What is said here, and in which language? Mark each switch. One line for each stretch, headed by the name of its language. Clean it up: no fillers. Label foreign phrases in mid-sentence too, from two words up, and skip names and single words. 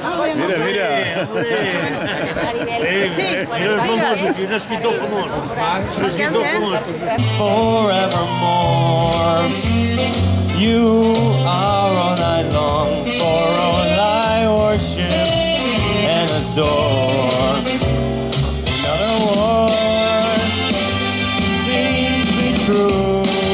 Catalan: Mira, mira.
Spanish: Mira el famoso,
Catalan: un escritor famós. Un escritor famós.
English: Forevermore, you are all I long for, all I worship and adore. Another word, please be true.